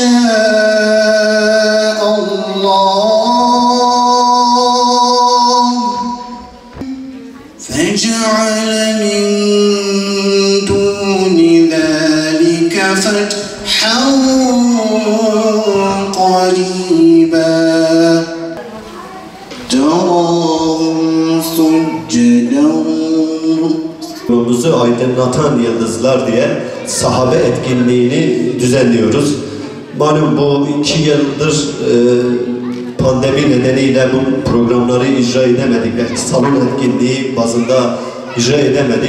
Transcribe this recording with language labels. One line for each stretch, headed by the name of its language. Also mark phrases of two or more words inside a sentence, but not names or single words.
Arabic: شَاءَ اللّٰهُ فَجَعَلَ مِنْ دُونِ ذَلِكَ فَتْحًا قَرِيبًا تَرَاهُمْ سُجَّدًا.
Turkish: Yolumuzu aydınlatan yıldızlar diye sahabe etkinliğini düzenliyoruz. Malum bu 2 yıldır pandemi nedeniyle bu programları icra edemedik. Belki salon etkinliği bazında icra edemedik.